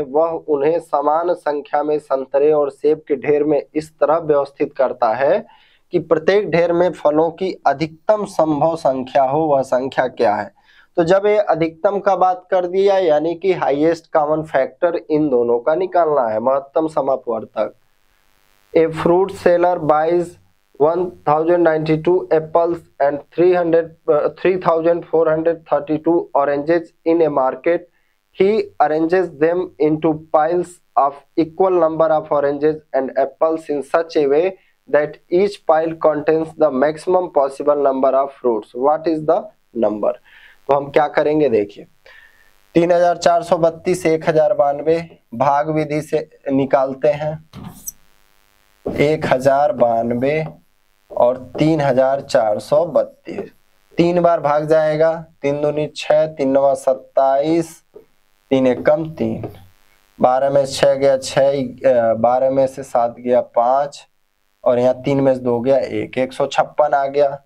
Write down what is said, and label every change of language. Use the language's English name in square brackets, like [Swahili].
[Hindi] वह उन्हें समान संख्या में संतरे और सेब के ढेर में इस तरह व्यवस्थित करता है कि प्रत्येक ढेर में फलों की अधिकतम संभव संख्या हो। वह संख्या क्या है। तो जब ये अधिकतम का बात कर दिया यानी कि हाईएस्ट कॉमन फैक्टर इन दोनों का निकालना है, महत्तम समापवर्तक। [English] A fruit seller buys 1092 apples and 3432 oranges in a market. He arranges them into piles of equal number of oranges and apples in such a way that each pile contains the maximum possible number of fruits. What is the number? [Hindi] तो हम क्या करेंगे देखिए, 3432 से 1092 भाग विधि से निकालते हैं। 1092 और 3432 3 बार भाग जाएगा, 3 दूनी 6, 3 नवा 27, 3 एकम 3, 12 में 6 गया 6, 12 में से 7 गया 5, और यहाँ 3 में से 2 गया 1, 156 आ गया।